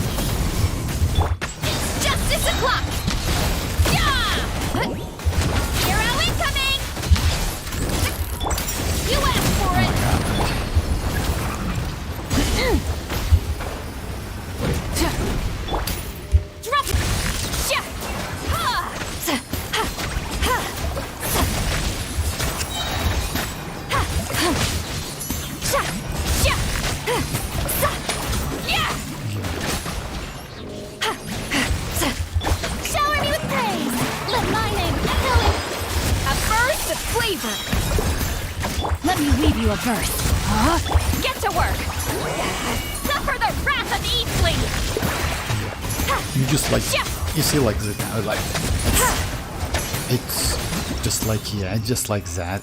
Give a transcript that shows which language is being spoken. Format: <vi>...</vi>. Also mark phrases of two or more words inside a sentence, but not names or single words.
<en>It's justice o'clock! Yeah! Hero incoming! You asked for it! Drop it! Sha! Ha! Sa! Ha! Ha! Sa! Ha! Ha! Sha! Sha! Ha! Sa! Yeah! Ha! Ha! Sa! Shower me with praise! Let my name fill it! A burst of flavor! Let me weave you a verse. Huh? Get to work! Suffer the wrath of Eatling! You just like, you see like the, like it's just like, yeah, just like that.</en>